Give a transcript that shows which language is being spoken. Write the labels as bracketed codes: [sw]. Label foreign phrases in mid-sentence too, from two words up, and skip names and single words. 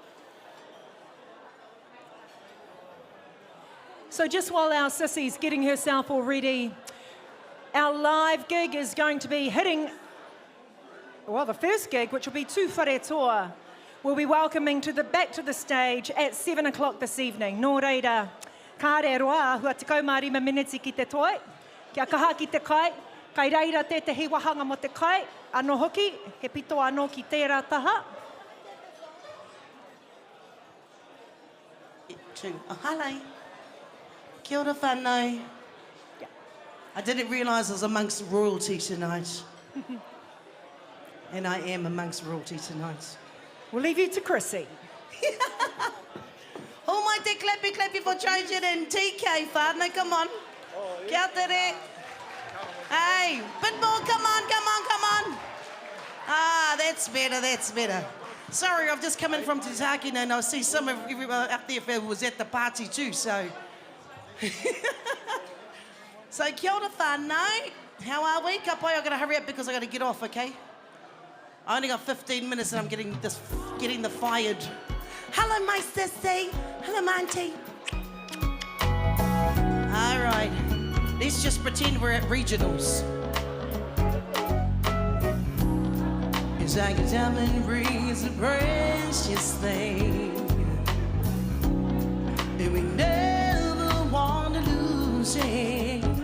[en] So just while our sissy's getting herself all ready, our live gig is going to be hitting, the first gig, which will be Tu Whare Toa, we'll be welcoming back to the stage at 7 o'clock this evening. [mi] Nō reira, kāre roa, hua te kaumārima miniti ki te toi, kia kaha ki te kai, kai reira tētahi wahanga mo te kai, anō hoki, he pito anō ki tērā taha. [en] Hello. [mi] Kia ora whānau. [en] I didn't realise I was amongst royalty tonight. And I am amongst royalty tonight. We'll leave you to Chrissy. Oh my te clappy for Trojan and TK, whānau, come on. [mi] Kia tere. [en] Hey, bit more, come on, come on, come on. Ah, that's better, that's better. Sorry, I've just come in from Te Tākina and I see some of everyone up there who was at the party too, so. So, [mi] kia ora whānau. [en] How are we? [mi] Ka pai, [en] I've got to hurry up because I've got to get off, okay? I only got 15 minutes and I'm getting the fired. Hello, my sissy. Hello, my auntie. All right, let's just pretend we're at regionals. It's like a diamond rings a precious thing, and we never want to lose it.